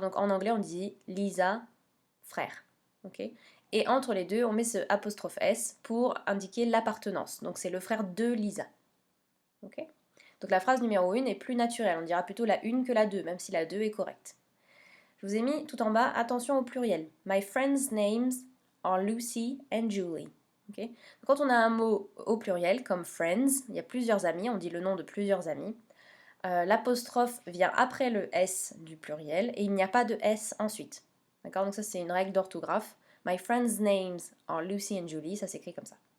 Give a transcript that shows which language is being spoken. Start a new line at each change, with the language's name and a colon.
French: Donc en anglais, on dit Lisa, frère. Okay? Et entre les deux, on met ce apostrophe S pour indiquer l'appartenance. Donc c'est le frère de Lisa. Okay? Donc la phrase numéro 1 est plus naturelle. On dira plutôt la 1 que la 2, même si la 2 est correcte. Je vous ai mis tout en bas, attention au pluriel.
English: My friends' names are Lucy and Julie. Okay?
French: Quand on a un mot au pluriel, comme friends, il y a plusieurs amis, on dit le nom de plusieurs amis. L'apostrophe vient après le S du pluriel et il n'y a pas de S ensuite. D'accord? Donc ça c'est une règle d'orthographe.
English: My friends' names are Lucy and Julie,
French: ça s'écrit comme ça.